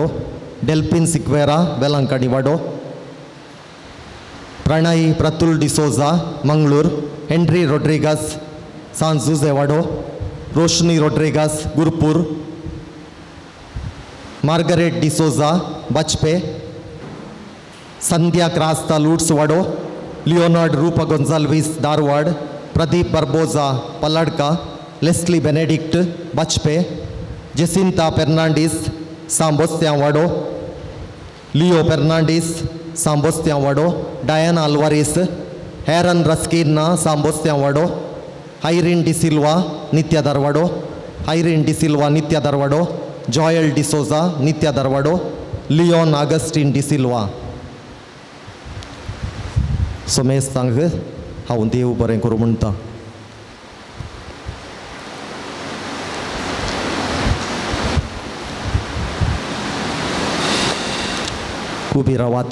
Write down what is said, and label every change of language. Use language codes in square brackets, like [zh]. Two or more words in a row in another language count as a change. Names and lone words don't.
[kok] डेल्पिन सिक्वेरा वेलांकणी वाडो. प्रणय प्रतुल डिसोजा मंगळूर. हेनरी रोड्रिगास सान जुजे वाडो. रोशनी रोड्रिगास गुरपूर. मार्गरेट डिसोजा बचपे, संध्या क्रास्ता लूट्सवाडो, लिओनार्ड रूपा गोंजाल्विस धारवाड़, प्रदीप बर्बोजा पल्लड़का, लेस्ली बेनेडिक्ट बचपे, जेसिंता फेर्नांडिस सांबोस्त्यांवाडो, लियो फेर्नांडिस सांबोस्त्यांवाडो, डायना अल्वारिस, हेरन रस्किन सांबोस्त्यांवाडो, आयरिन डिसिल्वा नित्या दरवाडो, आयरिन डिसिल्वा नित्या दरवाडो, जॉयल डिसोजा नित्या दरवाडो, लिओन ऑगस्टिन डिसिल्वा. सोमेश सांग हांव देव बरें करूं म्हणटा. उबी रावात.